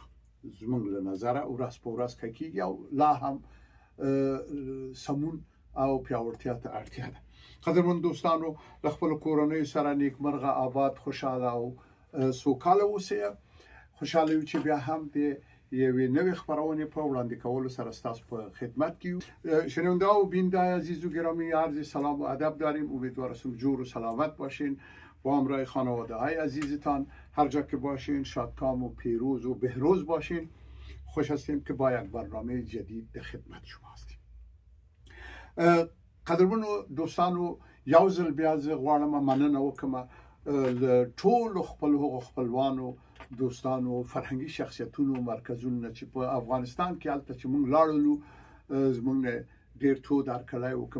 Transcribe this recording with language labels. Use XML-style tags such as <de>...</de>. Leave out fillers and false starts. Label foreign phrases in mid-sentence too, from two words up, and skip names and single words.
<ps>زمونږ له نظره ورځ په ورځ ښه کېږي او لا هم سمون او پیاوړتیا ته اړتیا ده. قدرمن دوستانو، له خپلو کورنیو سره نیکمرغه، آباد، خوشحاله او سوکاله اوسئ. خوشحاله یو چې بیا هم د یوې نوې خبرونې په وړاندې کولو سره ستاسو په خدمت کې یو.</ps> <fa>شنونده و بیننده عزیز و گرامی، عرض سلام و ادب داریم. امیدوارم جور و سلامت باشین. با همراه خانواده های عزیزتان هر جا که باشین شادکام و پیروز و بهروز باشین. خوش هستیم که با یک برنامه جدید در خدمت شما هستیم.</fa> <ps>قدرمنو دوستانو، یو ځل بیا زه غواړم مننه وکړم له ټولو خپلو خپلوانو، دوستانو، فرهنګي شخصیتونو، مرکزونو چې په افغانستان کې هلته چې موږ لاړلو زموږ ډېر تود هرکلی وکړ.</ps>